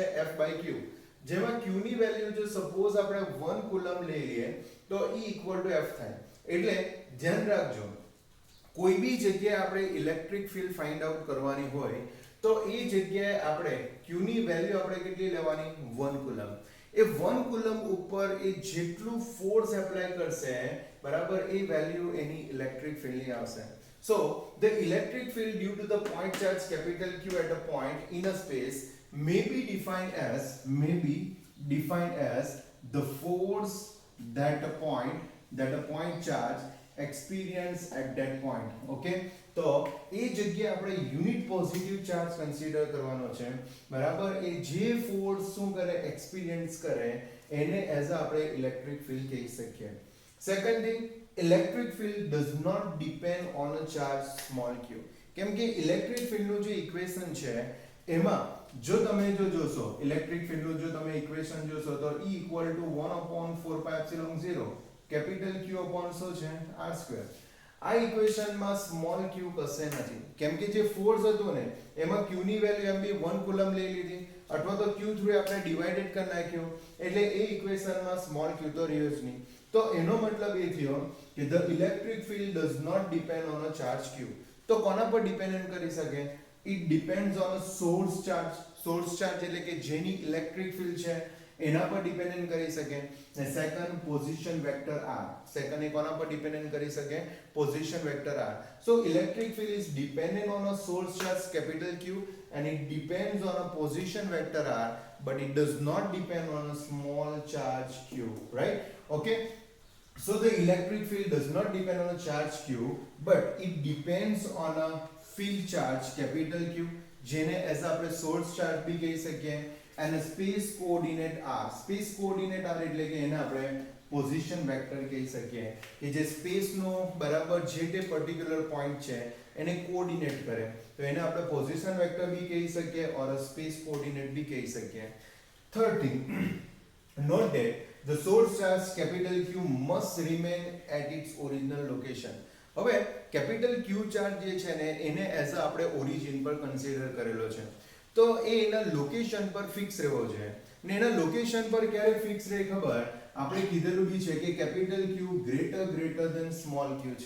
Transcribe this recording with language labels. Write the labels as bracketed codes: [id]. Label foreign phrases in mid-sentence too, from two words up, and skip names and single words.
[gu] F બાય Q જેમાં Q ની વેલ્યુ જો સપોઝ આપણે 1 કુલમ લઈ લઈએ તો E [en] equal to [gu] F થાય એટલે ધ્યાન રાખજો કોઈ બી જગ્યાએ આપણે [en] electric field find out [gu] કરવાની હોય તો એ જગ્યાએ આપણે Q ની વેલ્યુ આપણે કેટલી લેવાની 1 કુલમ એ 1 કુલમ ઉપર એ જેટલું [en] force apply [gu] કરશે બરાબર એ વેલ્યુ એની ઇલેક્ટ્રિક ફિલ્ડની આવશે. [en] So the electric field due to the point charge capital Q at a point in a space may be defined as the force that a point charge experience at that point. [gu] Okay, તો એ જગ્યાએ આપણે [en] unit positive charge consider [gu] કરવાનો છે બરાબર એ જે ફોર્સ શું કરે એક્સપિરિયન્સ કરે એને એઝ આપણે [en] electric field [gu] કહી શકીએ. [en] second thing electric field does not depend on a charge small q [gu] કેમ કે ઇલેક્ટ્રિક ફિલ્ડનું જે ઇક્વેશન છે એમાં જો તમે જો જોશો ઇલેક્ટ્રિક ફિલ્ડનું જો તમે ઇક્વેશન જોશો તો [en] E equal to 1/4 pi epsilon 0 capital Q upon [gu] શું છે r2 આ ઇક્વેશનમાં સ્મોલ q કશે નથી કેમ કે જે ફોર્સ હતો ને એમાં q ની વેલ્યુ એમ બી 1 કુલમ લઈ લીધી અથવા તો q થ્રુ આપણે ડિવાઇડેડ કરી નાખ્યો એટલે એ ઇક્વેશનમાં સ્મોલ q તો રહ્યો જ નહીં તો એનો મતલબ એ થયો કે [en] the electric field does not depend on a charge q [gu] તો કોના પર ડિપેન્ડન્ટ કરી શકે [en] it depends on a source charge [gu] એટલે કે જેની ઇલેક્ટ્રિક ફિલ્ડ છે એના પર ડિપેન્ડન્ટ કરી શકે ને સેકન્ડ પોઝિશન વેક્ટર r સેકન્ડ એ કોના પર ડિપેન્ડન્ટ કરી શકે પોઝિશન વેક્ટર r [en] so electric field is dependent on a source charge capital Q and it depends on a position vector r but it does not depend on a small charge q, right? Okay, so the electric field does not depend on a charge q but it depends on a field charge capital Q [gu] જેને as આપણે [en] source charge [gu] બી કહી શકીએ [en] and a space coordinate r [gu] એટલે કે એને આપણે [en] position vector [gu] કહી શકીએ કે જે સ્પેસ નો બરાબર જે તે પર્ટિક્યુલર પોઈન્ટ છે એને કોઓર્ડિનેટ કરે તો એને આપણે [en] position vector [gu] બી કહી શકીએ [en] or space coordinate [gu] બી કહી શકીએ. [en] third thing note that the source charge capital Q must remain at its original location. [gu] હવે [en] capital Q [gu] ચાર્જ જે છે ને એને એઝ આપણે ઓરિજિન પર કન્સિડર કરેલો છે તો એ એના લોકેશન પર ફિક્સ રહેવો જોઈએ ને એના લોકેશન પર ક્યારે ફિક્સ રહે ખબર આપણે કીધેલું બી છે કે [en] capital Q greater than small q [gu] છે.